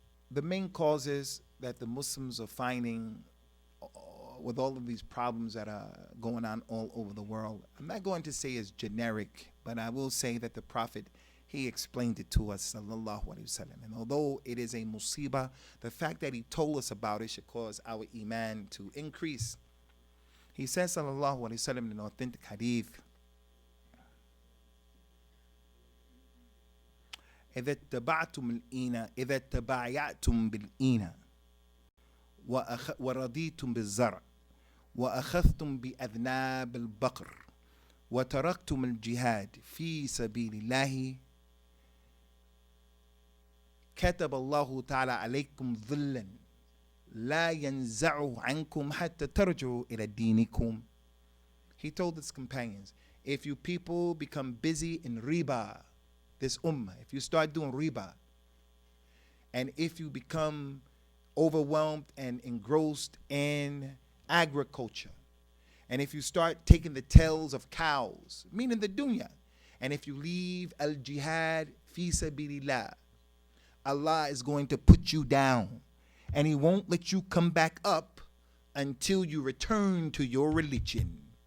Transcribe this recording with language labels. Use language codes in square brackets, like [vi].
[en] The main causes that the Muslims are finding with all of these problems that are going on all over the world, I'm not going to say it's generic, but I will say that the Prophet, he explained it to us, [ar] sallallahu alaihi wasallam. [en] And although it is a musibah, the fact that he told us about it should cause our iman to increase. He says, [ar] sallallahu alaihi wasallam, [en] in an authentic hadith, [ar] إذا اتبعتم الإينة إذا تبايعتم بالإينة ورضيتم بالزرع وأخذتم بأذناب البقر وتركتم الجهاد في سبيل الله كتب الله تعالى عليكم ظلا لا ينزعه عنكم حتى ترجعوا إلى دينكم. [en] He told his companions, if you people become busy in riba, this ummah, if you start doing riba, and if you become overwhelmed and engrossed in agriculture, and if you start taking the tails of cows, meaning the dunya, and if you leave al-jihad fi sabilillah, Allah is going to put you down, and He won't let you come back up until you return to your religion.